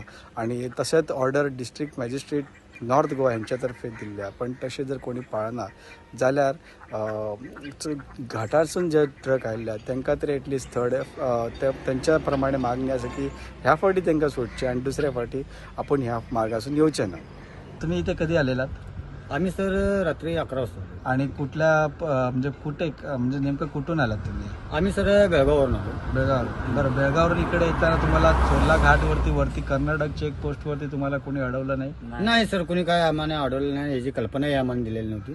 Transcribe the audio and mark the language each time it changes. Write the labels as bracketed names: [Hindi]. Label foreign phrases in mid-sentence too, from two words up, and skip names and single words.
[Konkani] आनी तशेंच ऑर्डर [English] district magistrate [Konkani] नॉर्थ गोवा हेंच्या तर्फे दिल्ल्या. पण तशें जर कोणी पाळना जाल्यार घाटारसून जे ट्रक आयिल्ले तांकां तरी एटलिस्ट तेंच्या प्रमाणे मागणी आसा की ह्या फावटी तांकां सोडचें आनी दुसऱ्या फावटी आपण ह्या मार्गासून येवचें ना. [Marathi] तुम्ही इथे कधी आलेलात? आम्ही सर रात्री 11 वाजता. आणि कुठल्या म्हणजे म्हणजे नेमकं कुठून आलात तुम्ही? आम्ही सर बेळगाववरून आलो. बेळगाव. बरं, बेळगाववरून इकडे येताना तुम्हाला चोर्ला घाटवरती कर्नाटक चेक पोस्टवरती तुम्हाला कोणी अडवलं नाही? नाही सर, कोणी काय आम्हाला अडवलं नाही, याची कल्पनाही आम्हाला दिलेली नव्हती.